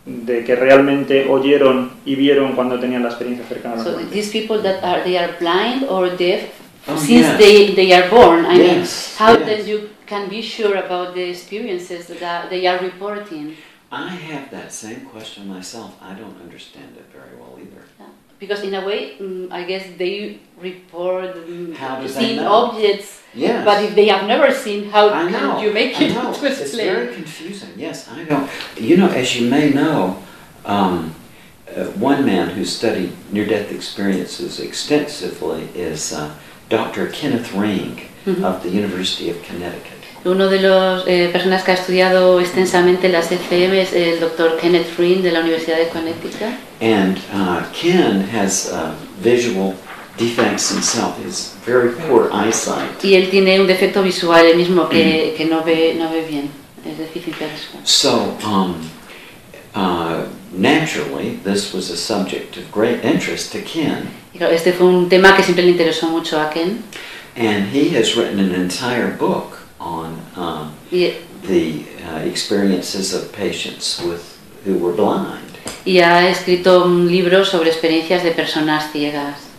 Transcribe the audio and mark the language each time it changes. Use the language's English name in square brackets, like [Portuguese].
[Spanish] de que realmente oyeron y vieron cuando tenían la experiencia cercana a la muerte. [English] So these people that are, they are blind or deaf since they are born. I mean, how then you can be sure about the experiences that they are reporting? I have that same question myself. I don't understand it very well either. Because in a way, I guess they report seeing objects, but if they have never seen, how can you make it to explain? It's very confusing. Yes, I know. You know, as you may know, one man who studied near-death experiences extensively is Dr. Kenneth Ring of the University of Connecticut. [Spanish] Uno de las personas que ha estudiado extensamente las ECM es el Dr. Kenneth Ring de la Universidad de Connecticut. [English] And Ken has visual defects himself. He has very poor eyesight. [Spanish] Y él tiene un defecto visual, el mismo que no ve bien. Es deficiente visual. [English] So, naturally, this was a subject of great interest to Ken. [Spanish] Este fue un tema que siempre le interesó mucho a Ken. [English] And he has written an entire book on experiences of patients who were blind. [Spanish] Y ha escrito un libro sobre experiencias de personas ciegas.